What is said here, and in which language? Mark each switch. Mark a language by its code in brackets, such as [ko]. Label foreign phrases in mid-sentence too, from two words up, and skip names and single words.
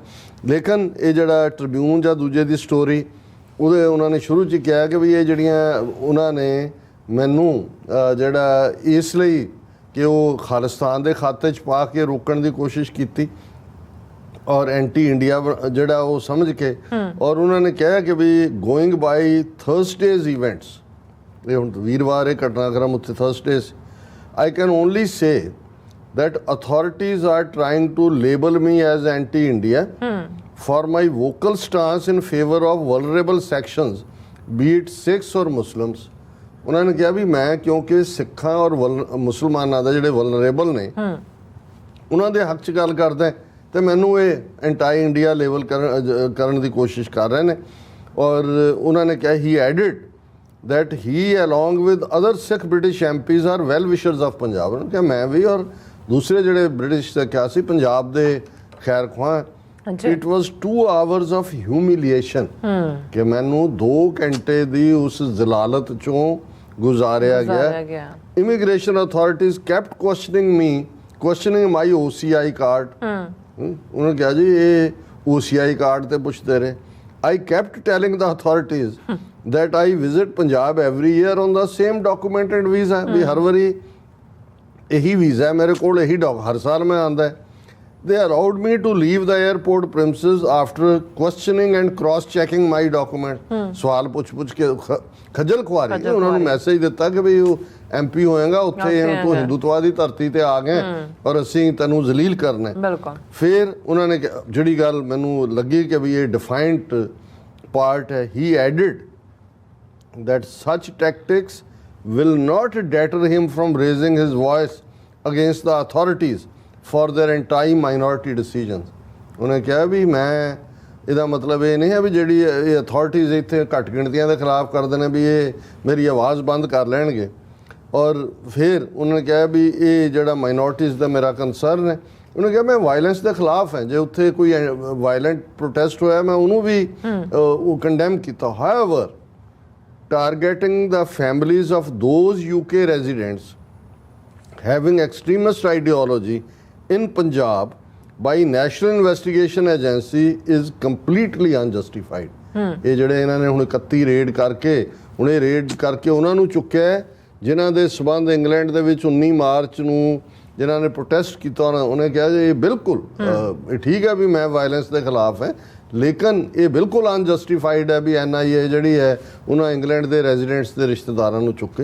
[pa] ਲੇਕਿਨ ਇਹ ਜਿਹੜਾ ਟ੍ਰਿਬਿਊਨ ਜਾਂ ਦੂਜੇ ਦੀ ਸਟੋਰੀ, ਉਹਦੇ ਉਹਨਾਂ ਨੇ ਸ਼ੁਰੂ 'ਚ ਕਿਹਾ ਕਿ ਵੀ ਇਹ ਜਿਹੜੀਆਂ ਉਹਨਾਂ ਨੇ ਮੈਨੂੰ ਜਿਹੜਾ ਇਸ ਲਈ ਕਿ ਉਹ ਖਾਲਿਸਤਾਨ ਦੇ ਖਾਤੇ 'ਚ ਪਾ ਕੇ ਰੋਕਣ ਦੀ ਕੋਸ਼ਿਸ਼ ਕੀਤੀ [en] ਔਰ anti India [pa] ਜਿਹੜਾ ਉਹ ਸਮਝ ਕੇ, ਔਰ ਉਹਨਾਂ ਨੇ ਕਿਹਾ ਕਿ ਵੀ [en] going by Thursday's events, [pa] ਇਹ ਹੁਣ ਵੀਰਵਾਰ ਇਹ ਘਟਨਾਕ੍ਰਮ ਉੱਥੇ ਥਰਸਡੇ ਸੀ, [en] I can only say that authorities are trying to label me as anti-India for my vocal stance in favor of vulnerable sections, be it Sikhs or Muslims. [pa] ਉਹਨਾਂ ਨੇ ਕਿਹਾ ਵੀ ਮੈਂ ਕਿਉਂਕਿ ਸਿੱਖਾਂ ਔਰ ਮੁਸਲਮਾਨਾਂ ਦਾ ਜਿਹੜੇ ਵਲਨਰੇਬਲ ਨੇ ਉਹਨਾਂ ਦੇ ਹੱਕ 'ਚ ਗੱਲ ਕਰਦਾ ਤੇ ਮੈਨੂੰ ਇਹ [en] anti India label [pa] ਕਰਨ ਦੀ ਕੋਸ਼ਿਸ਼ ਕਰ ਰਹੇ ਨੇ। ਔਰ ਉਹਨਾਂ ਨੇ ਕਿਹਾ [en] he added that he along with other Sikh British MPs are well wishers of Punjab. [pa] ਉਹਨਾਂ ਨੇ ਕਿਹਾ ਮੈਂ ਵੀ ਔਰ ਦੂਸਰੇ ਜਿਹੜੇ ਬ੍ਰਿਟਿਸ਼ ਦਾ ਕਿਹਾ ਸੀ ਪੰਜਾਬ ਦੇ ਖੈਰ ਖੁਆਹ। [en] It was 2 hours of humiliation [pa] ਕਿ ਮੈਨੂੰ 2 ਘੰਟੇ ਦੀ ਉਸ ਜ਼ਲਾਲਤ ਚੋਂ ਗੁਜ਼ਾਰਿਆ ਗਿਆ। [en] Immigration authorities kept questioning my OCI card. [pa] ਉਹਨਾਂ ਕਿਹਾ ਜੀ ਇਹ OCI ਕਾਰਡ ਤੇ ਪੁੱਛਦੇ ਰਹੇ। [en] I kept telling the authorities that I visit Punjab every year on the same documented visa, [pa] ਵੀ ਹਰ ਵਾਰੀ ਇਹੀ ਵੀਜ਼ਾ ਮੇਰੇ ਕੋਲ, ਇਹੀ ਹਰ ਸਾਲ ਮੈਂ ਆਉਂਦਾ। [en] They allowed me to leave the airport premises after questioning and cross-checking my document. [pa] ਸਵਾਲ ਪੁੱਛ ਕੇ ਖੱਜਲ ਖੁਆਰੀ, ਉਹਨਾਂ ਨੂੰ ਮੈਸੇਜ ਦਿੱਤਾ ਕਿ ਵੀ ਉਹ MP ਹੋਏਗਾ ਉੱਥੇ, ਤੂੰ ਹਿੰਦੂਤਵਾ ਦੀ ਧਰਤੀ ਤੇ ਆ ਗਏ ਔਰ ਅਸੀਂ ਤੈਨੂੰ ਜ਼ਲੀਲ ਕਰਨਾ। ਫਿਰ ਉਹਨਾਂ ਨੇ ਜਿਹੜੀ ਗੱਲ ਮੈਨੂੰ ਲੱਗੀ ਕਿ ਵੀ ਇਹ [en] defined part [pa] ਹੈ, [en] he added that such tactics will not deter him from raising his voice against the authorities for their anti-minority decisions. [pa] ਉਹਨੇ ਕਿਹਾ ਵੀ ਮੈਂ, ਇਹਦਾ ਮਤਲਬ ਇਹ ਨਹੀਂ ਹੈ ਵੀ ਜਿਹੜੀ ਇਹ ਅਥਾਰਟੀਜ਼ ਇੱਥੇ ਘੱਟ ਗਿਣਤੀਆਂ ਦੇ ਖਿਲਾਫ ਕਰਦੇ ਨੇ ਵੀ ਇਹ ਮੇਰੀ ਆਵਾਜ਼ ਬੰਦ ਕਰ ਲੈਣਗੇ। ਔਰ ਫਿਰ ਉਹਨਾਂ ਨੇ ਕਿਹਾ ਵੀ ਇਹ ਜਿਹੜਾ ਮਾਈਨੋਰਟੀਜ਼ ਦਾ ਮੇਰਾ ਕੰਸਰਨ ਹੈ, ਉਹਨੇ ਕਿਹਾ ਮੈਂ ਵਾਇਲੈਂਸ ਦੇ ਖਿਲਾਫ ਹੈ, ਜੇ ਉੱਥੇ ਕੋਈ ਵਾਇਲੈਂਟ ਪ੍ਰੋਟੈਸਟ ਹੋਇਆ ਮੈਂ ਉਹਨੂੰ ਵੀ ਉਹ ਕੰਡੈਮ ਕੀਤਾ। [en] ਹਾਊਐਵਰ targeting the families of those UK residents having extremist ideology in Punjab by National Investigation Agency is completely unjustified. [pa] ਇਹ ਜਿਹੜੇ ਇਹਨਾਂ ਨੇ ਹੁਣ 31 ਰੇਡ ਕਰਕੇ, ਹੁਣ ਇਹ ਰੇਡ ਕਰਕੇ ਉਹਨਾਂ ਨੂੰ ਚੁੱਕਿਆ ਜਿਨ੍ਹਾਂ ਦੇ ਸਬੰਧ ਇੰਗਲੈਂਡ ਦੇ ਵਿੱਚ 19 ਮਾਰਚ ਨੂੰ ਜਿਨ੍ਹਾਂ ਨੇ ਪ੍ਰੋਟੈਸਟ ਕੀਤਾ। ਉਹਨੇ ਕਿਹਾ ਜੀ ਬਿਲਕੁਲ ਇਹ ਠੀਕ ਹੈ ਵੀ ਮੈਂ ਵਾਇਲੈਂਸ ਦੇ ਖਿਲਾਫ ਹੈ, ਲੇਕਿਨ ਇਹ ਬਿਲਕੁਲ ਅਨਜਸਟੀਫਾਈਡ ਹੈ ਵੀ NIA ਜਿਹੜੀ ਹੈ ਉਹਨਾਂ ਇੰਗਲੈਂਡ ਦੇ ਰੈਜ਼ੀਡੈਂਟਸ ਦੇ ਰਿਸ਼ਤੇਦਾਰਾਂ ਨੂੰ ਚੁੱਕੇ।